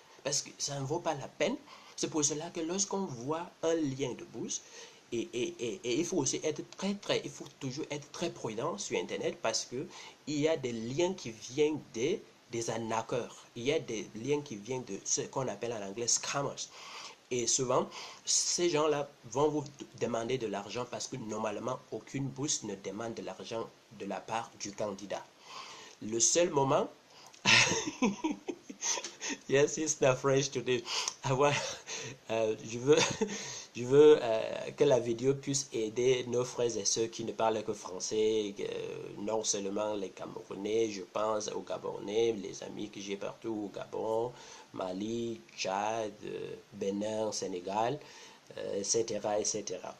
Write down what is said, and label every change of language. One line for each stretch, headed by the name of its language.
French: Parce que ça ne vaut pas la peine. C'est pour cela que lorsqu'on voit un lien de bourse, et il faut aussi être il faut toujours être très prudent sur Internet parce que il y a des liens qui viennent des arnaqueurs. Il y a des liens qui viennent de ce qu'on appelle en anglais scammers. Et souvent, ces gens-là vont vous demander de l'argent parce que normalement, aucune bourse ne demande de l'argent de la part du candidat. Le seul moment
English: Yes, it's not French today.
French: Je veux, que la vidéo puisse aider nos frères et ceux qui ne parlent que français, non seulement les Camerounais, je pense aux Gabonais, les amis que j'ai partout au Gabon, Mali, Tchad, Bénin, Sénégal, etc., etc.